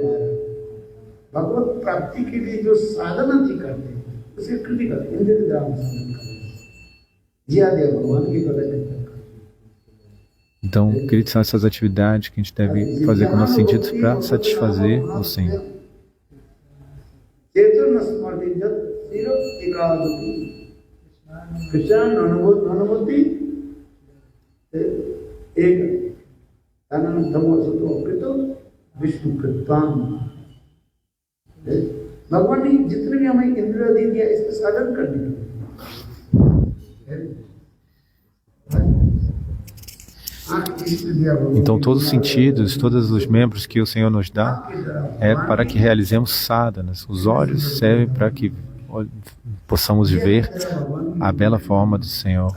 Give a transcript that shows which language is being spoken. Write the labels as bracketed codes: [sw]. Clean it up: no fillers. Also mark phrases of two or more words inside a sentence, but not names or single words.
[pt] Então, queridos, são essas atividades que a gente deve fazer com nossos sentidos para satisfazer o Senhor. [hi] भगवान ने जितने भी हमें इंद्रिय दे दिया इसका साधन करने के [pt] Então, todos os sentidos, todos os membros que o Senhor nos dá é para que realizemos sadhanas. Os olhos servem para que possamos ver a bela forma do Senhor.